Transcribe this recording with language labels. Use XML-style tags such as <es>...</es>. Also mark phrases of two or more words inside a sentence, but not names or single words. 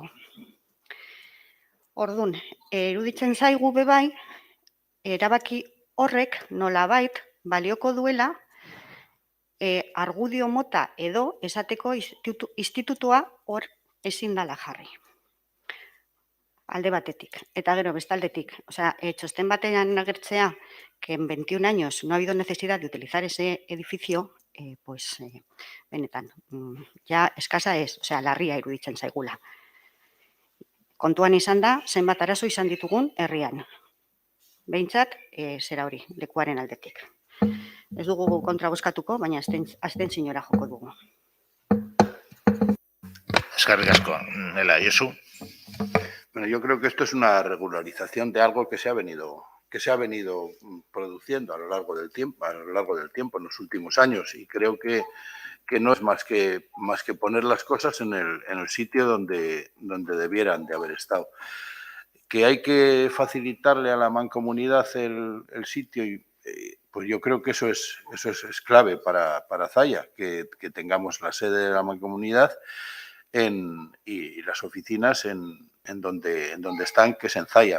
<eu>Orduan, iruditzen zaigu bebai, erabaki horrek nolabait balioko duela argudio mota edo esateko institutua hor ezin dela jarri. Alde batetik. Eta gero, bestaldetik. Txosten batean agertzea</eu> <es>que en 21 años no ha habido necesidad de utilizar ese edificio,</es> <eu>benetan, ja eskasa ez, larria iruditzen zaigula. Kontuan izan da, zenbat arazo izan ditugun herrian. Behintzat, zera hori, lekuaren aldetik. Ez dugu kontra bozkatuko, baina abstentziora joko dugu. Eskerrik asko. Nela, Josu.</eu> <es>Bueno, yo creo que esto es una regularización de algo que se ha venido produciendo a lo largo del tiempo en los últimos años, y creo que no es más que poner las cosas en el sitio donde debieran de haber estado. Que hay que facilitarle a la mancomunidad el sitio, pues yo creo que eso es clave para Zalla, que tengamos la sede de la mancomunidad y las oficinas en donde están, que es en Zalla.</es>